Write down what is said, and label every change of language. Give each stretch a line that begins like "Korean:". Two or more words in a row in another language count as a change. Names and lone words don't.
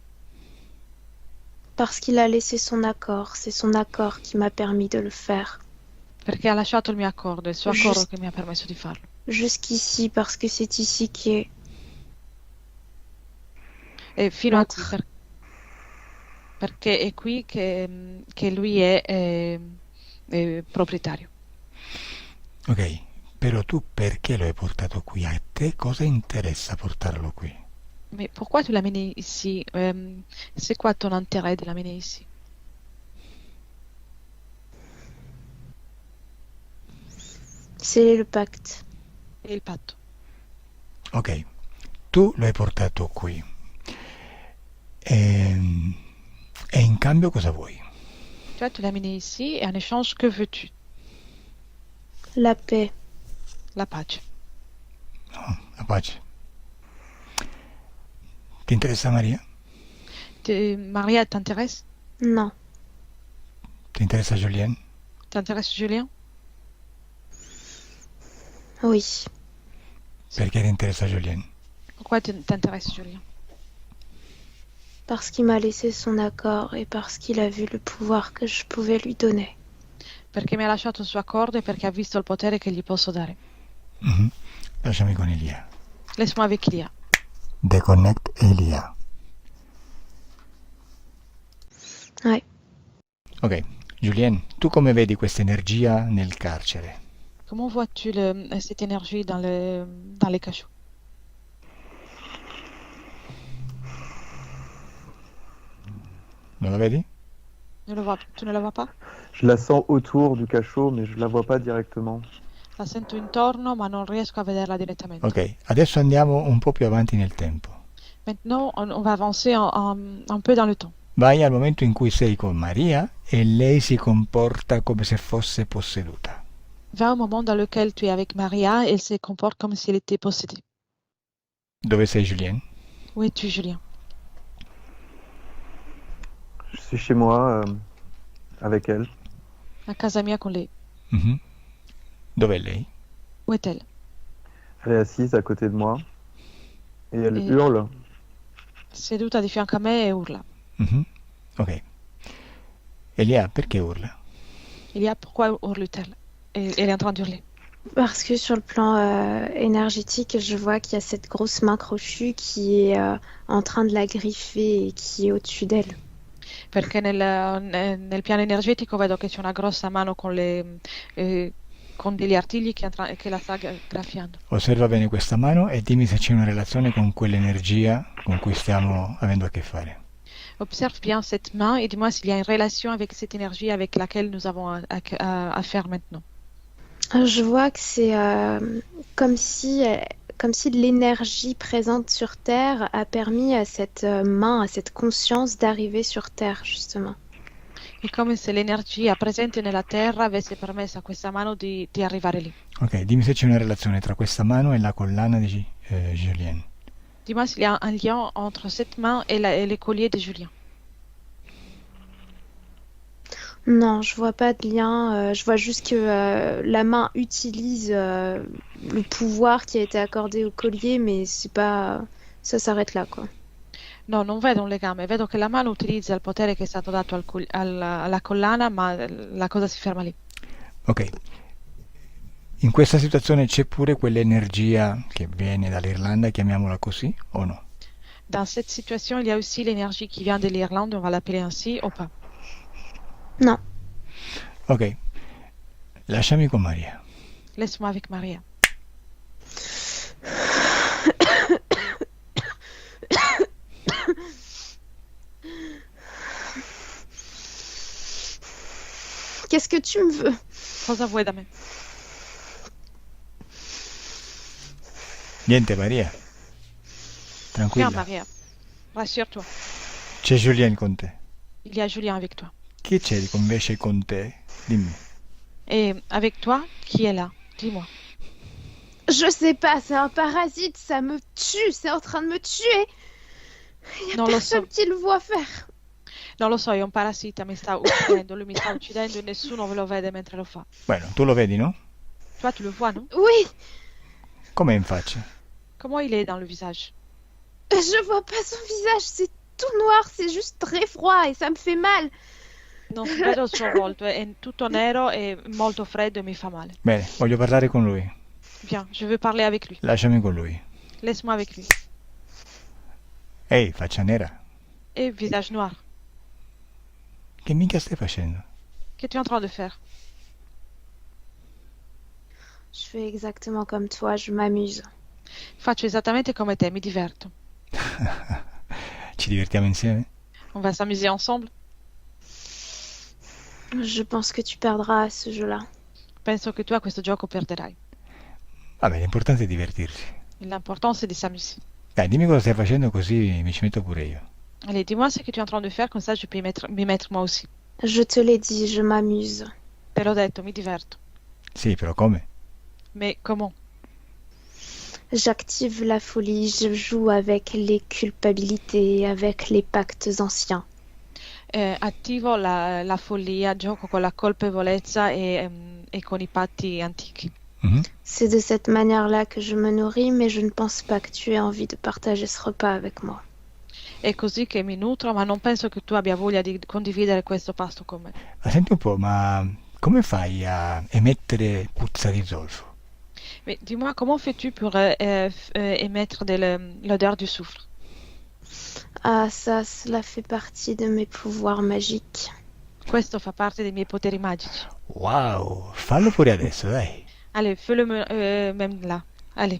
French: Parce qu'il a laissé son accord. C'est son accord qui m'a permis de le faire.
Italian: Perché ha lasciato il mio accordo, il suo accordo Just- che mi ha permesso di farlo.
French: Jusqu'ici, parce que c'est ici qui est.
Italian: E fino a qui,
French: L'autre.
Italian: perché è qui che lui è proprietario. Ok, Però tu perché lo hai portato qui? A te cosa interessa portarlo qui?
French: Mais pourquoi tu l'as amené ici? C'est quoi ton intérêt de l'amener ici? C'est le pacte.
Italian: Et il patto. Ok, tu lo hai portato qui. E in cambio cosa vuoi?
French: Tu vois, tu l'as amené ici et en échange, que veux-tu? La paix.
Italian: La pace. No, la pace. Ti interessa Maria?
French: Maria t'intéresse? Non.
Italian: Ti interessa Julien?
French: T'intéresse Julien? Oui.
Italian: Perché ti interessa Julien?
French: Pourquoi t'intéresse Julien? Parce qu'il m'a laissé son accord et parce qu'il a vu le pouvoir que je pouvais lui donner.
Italian: Perché mi ha lasciato il suo accordo e perché ha visto il potere che gli posso dare. Mhm. Lasciami con Elia.
French: Laisse-moi avec Lia. Deconnect Elia. Ouais.
Italian: Ok, Julien, tu come vedi questa energia nel carcere?
French: Comment vois-tu cette énergie dans les cachots?
Italian: Non la vedi?
French: Tu ne la vois pas? Je la sens autour du cachot, mais je la vois pas directement.
Italian: La sento intorno, ma non riesco a vederla direttamente. Ok, adesso andiamo un po' più avanti nel tempo.
French: Maintenant, on va avancer un peu dans le temps.
Italian: Vai al momento in cui sei con Maria e lei si comporta come se fosse posseduta.
French: Va un moment dans lequel tu es avec Maria et elle se comporte comme si elle était possédée.
Italian: Dove sei Julien?
French: Où es-tu, Julien? Je suis chez moi avec elle.
Italian: A casa mia con lei. Mhm. Dov'è lei?
French: Où est-elle? Elle est assise à côté de moi et elle Et- hurle.
Italian: Seduta di fianco a me e urla. Mhm. Ok. Elia, perché urla?
French: Il y a pourquoi hurle-t-elle? Elle est en train d'hurler. Parce que sur le plan énergétique, je vois qu'il y a cette grosse main crochue qui est en train de la griffer et qui est au-dessus d'elle.
Italian: Perché nel piano energetico vedo che c'è una grossa mano con degli artigli che la sta graffiando. Osserva bene questa mano e dimmi se c'è una relazione con quell'energia con cui stiamo avendo a che fare.
French: Observe bien cette main et dis-moi s'il y a une relation avec cette énergie avec laquelle nous avons à faire maintenant. Je vois que c'est comme si l'énergie présente sur Terre a permis à cette main, à cette conscience d'arriver sur Terre, justement.
Italian: È come se l'energia presente nella Terra avesse permesso a questa mano di arrivare lì. Ok, dimmi se c'è una relazione tra questa mano e la collana di Julien.
French: Dis-moi s'il y a un lien entre cette main et les colliers de Julien. Non, je vois pas de lien. Je vois juste que la main utilise le pouvoir qui a été accordé au collier, mais c'est pas, ça s'arrête là, quoi.
Italian: No, non vedo un legame, vedo che la mano utilizza il potere che è stato dato alla collana, ma la cosa si ferma lì. Ok. In questa situazione c'è pure quell'energia che viene dall'Irlanda, chiamiamola così, o no?
French: Dans cette situation, il y a aussi l'énergie qui vient de l'Irlande, on va l'appeler ainsi, ou pas. Non.
Italian: Ok. Lasciami con Maria.
French: Laisse-moi avec Maria. Qu'est-ce que tu me veux?
Italian: Cosa vuoi da me? Niente Maria.
French: Viens,
Italian: Tranquilla. Maria.
French: Rassure-toi.
Italian: C'è Julien con te.
French: Il y a Julien avec toi.
Italian: Chi c'è invece con te? Dimmi.
French: Et avec toi, qui est là? Dis-moi. Je sais pas, c'est un parasite, ça me tue, c'est en train de me tuer. Il y a
Italian: Non lo so.
French: personne qui le voit faire.
Italian: Non lo so, è un parassita, mi sta uccidendo, lui mi sta uccidendo e nessuno lo vede mentre lo fa. Bueno, tu lo vedi, no?
French: Toi, tu le vois, non? Oui,
Italian: Com'è in faccia?
French: Comment il est dans le visage? je vois pas son visage, c'est tout noir, c'est juste très froid et ça me fait mal.
Italian: Non vedo il suo volto, è tutto nero e molto freddo e mi fa male. Bene, voglio parlare con lui.
French: Viens, je veux parler avec lui.
Italian: Lasciami con lui.
French: Laisse-moi avec lui.
Italian: Ehi, faccia nera.
French: Et visage noir.
Italian: Che minchia stai facendo?
French: Qu'es-tu en train de faire? Je fais exactement comme toi, je m'amuse.
Italian: Faccio esattamente come te, mi diverto. Ci divertiamo insieme?
French: On va s'amuser ensemble. Je pense que tu perdras à ce jeu-là.
Italian: Penso che tu a questo gioco perderai. Vabbè, l'importante è divertirsi.
French: L'important, c'est de s'amuser.
Italian: Dai, dimmi cosa stai facendo così mi ci metto pure io.
French: Allez, dis-moi ce que tu es en train de faire, comme ça je peux m'y mettre moi aussi. Je te l'ai dit, je m'amuse.
Italian: Te l'ho detto, mi diverto. Sì, però come?
French: Mais comment? J'active la folie, je joue avec les culpabilités, avec les pactes anciens.
Italian: Attivo la follia, gioco con la colpevolezza e con i patti antichi. Mhm.
French: C'est de cette manière-là que je me nourris, mais je ne pense pas que tu aies envie de partager ce repas avec moi.
Italian: È così che mi nutro, ma non penso che tu abbia voglia di condividere questo pasto con me. Ma senti un po', ma come fai a emettere puzza di zolfo?
French: Mais dis-moi, comment fais-tu pour émettre l'odeur du soufre? Ah, ça, cela fait partie de mes pouvoirs magiques.
Italian: Questo fa parte dei miei poteri magici. Wow, fallo pure adesso, dai.
French: Allez, fais-le même là. Allez,